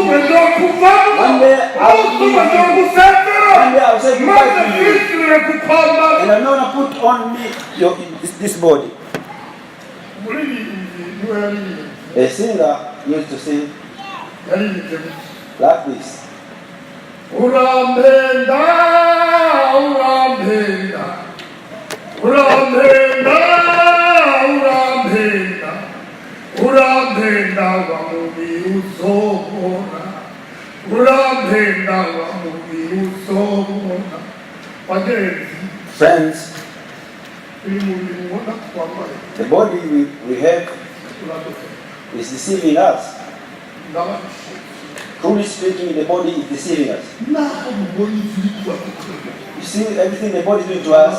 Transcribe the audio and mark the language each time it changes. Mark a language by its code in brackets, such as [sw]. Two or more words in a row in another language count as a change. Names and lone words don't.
[en] One day I will leave you. One day I will say goodbye to you. And I'm not going to put on me this body. A singer used to sing like this. [rn] Urampenda, urampenda, urampenda, urampenda, urampenda wa mubiri uzobona, urampenda wa mubiri uzobona. [en] Friends, the body we have is deceiving us. Truly speaking, the body is deceiving us. You see everything the body is doing to us.